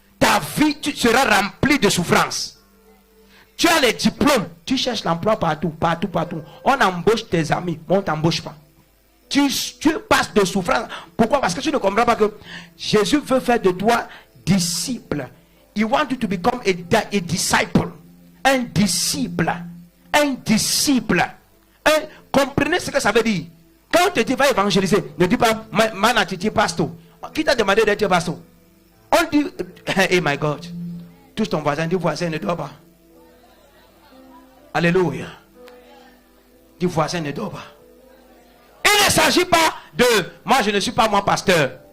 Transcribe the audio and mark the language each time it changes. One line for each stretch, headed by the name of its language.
French: Ta vie, tu seras remplie de souffrance. Tu as les diplômes, tu cherches l'emploi partout. On embauche tes amis, mais on ne t'embauche pas. Tu passes de souffrance. Pourquoi? Parce que tu ne comprends pas que Jésus veut faire de toi disciple.
English: He wants you to become a disciple.
French: Un disciple. Un disciple. Comprenez ce que ça veut dire. Quand on te dit va évangéliser, ne dis pas manatiti pasteur. Qui t'a demandé d'être pasteur? On dit,
English: hey my God,
French: touche ton voisin, dis voisin ne dort pas. Alléluia. Dis voisin ne dort pas. Il ne s'agit pas de, moi je ne suis pas moi pasteur.